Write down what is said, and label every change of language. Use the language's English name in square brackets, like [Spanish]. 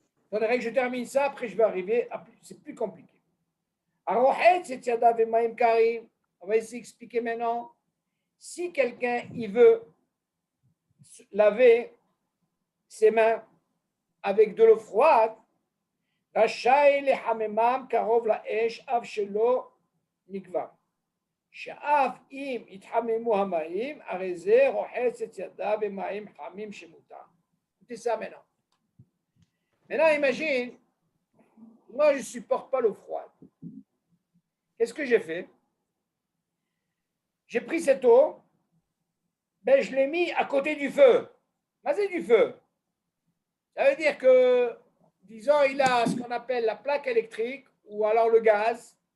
[French] Il faudrait que je termine ça, après je vais arriver à c'est plus compliqué. On va essayer d'expliquer maintenant. Si quelqu'un il veut laver ses mains avec de l'eau froide, [Hebrew] רשאי לחממם קרוב לאש אף שלא נקבע. שאף אם יתחממו המים, הרי זה רוחץ את ידיו במים חמים שמותר. [French] Écoutez ça maintenant. Maintenant, imagine, moi je ne supporte pas l'eau froide. Qu'est-ce que j'ai fait? J'ai pris cette eau, ben je l'ai mis à côté du feu. Mais c'est du feu. Ça veut dire que, disons, il a ce qu'on appelle la plaque électrique ou alors le gaz.